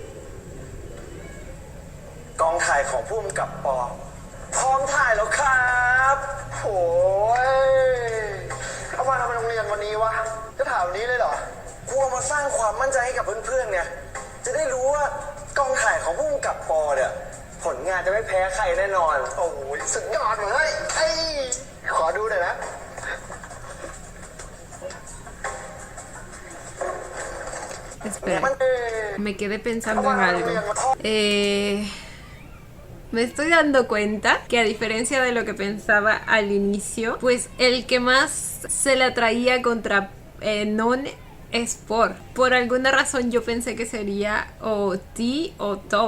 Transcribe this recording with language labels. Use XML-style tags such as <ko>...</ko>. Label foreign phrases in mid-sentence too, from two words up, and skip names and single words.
<th>Con ถ่ายของผู้กำกับปอพร้อมถ่ายแล้วครับโอ้ยเอามาทำไมโรงเรียนวันนี้วะ จะถามวันนี้เลยเหรอ กลัวมาสร้างความมั่นใจให้กับเพื่อนๆไง จะได้รู้ว่ากองถ่ายของผู้กำกับปอเนี่ย ผลงานจะไม่แพ้ใครแน่นอน โอ้ยสุดยอดเลยไอ้ขอดูหน่อยนะ</th> <es>Espera, me quedé pensando en algo. Me estoy dando cuenta que a diferencia de lo que pensaba al inicio, pues el que más se la traía contra Non es Por alguna razón yo pensé que sería o T o Top.</es>